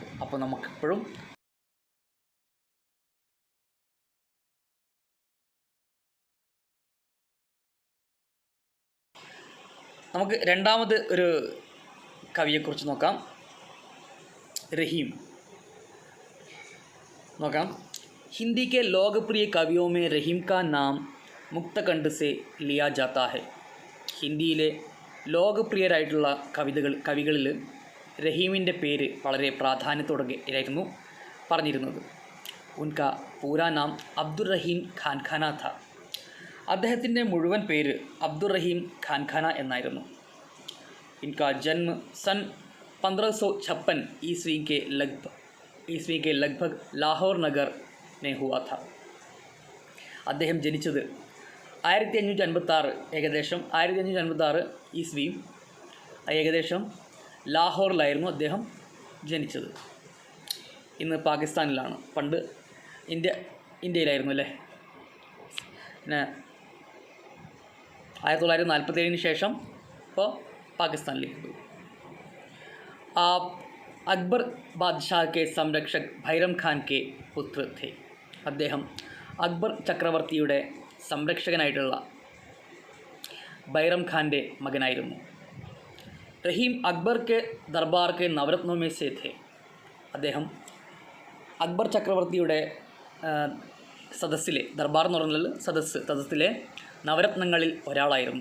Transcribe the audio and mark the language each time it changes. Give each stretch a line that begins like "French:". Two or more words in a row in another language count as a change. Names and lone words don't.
Malayalam: അപ്പോൾ നമുക്കെപ്പോഴും നമുക്ക് രണ്ടാമത് ഒരു കവിയെക്കുറിച്ച് നോക്കാം. रहीम നോക്കാം.
Hindi: हिंदी के लोकप्रिय कवियों में रहीम का नाम मुक्तकंठ से लिया जाता है.
Malayalam: ഹിന്ദിയിലെ ലോകപ്രിയരായിട്ടുള്ള കവികളിൽ റഹീമിൻ്റെ പേര് വളരെ പ്രാധാന്യത്തോടെയായിരുന്നു പറഞ്ഞിരുന്നത്.
Hindi: उनका पूरा नाम अब्दुर रहीम खानखाना था.
Malayalam: അദ്ദേഹത്തിൻ്റെ മുഴുവൻ പേര് അബ്ദുർ റഹീം ഖാൻഖാന എന്നായിരുന്നു.
Hindi: इनका जन्म सन 1556 ईस्वी के लगभग लाहौर नगर में हुआ था.
Malayalam: അദ്ദേഹം ജനിച്ചത് 1556 ഏകദേശം 1556 ഈസ്വി ഏകദേശം ലാഹോറിലായിരുന്നു അദ്ദേഹം ജനിച്ചത്. ഇന്ന് പാകിസ്ഥാനിലാണ്. പണ്ട് ഇന്ത്യയിലായിരുന്നു അല്ലേ. പിന്നെ 1947 ശേഷം ഇപ്പോൾ പാകിസ്ഥാനിലേക്ക് പോയി.
Hindi: आप अकबर बादशाह के संरक्षक भैरम खान के पुत्र थे.
Malayalam: അദ്ദേഹം അക്ബർ ചക്രവർത്തിയുടെ സംരക്ഷകനായിട്ടുള്ള ബൈറം ഖാൻ്റെ മകനായിരുന്നു.
Hindi: रहीम अकबर के दरबार के नवरत्नों में से थे.
Malayalam: അദ്ദേഹം അക്ബർ ചക്രവർത്തിയുടെ സദസ്സിലെ, ദർബാർ എന്ന് പറഞ്ഞാൽ സദസ്സിലെ നവരത്നങ്ങളിൽ ഒരാളായിരുന്നു.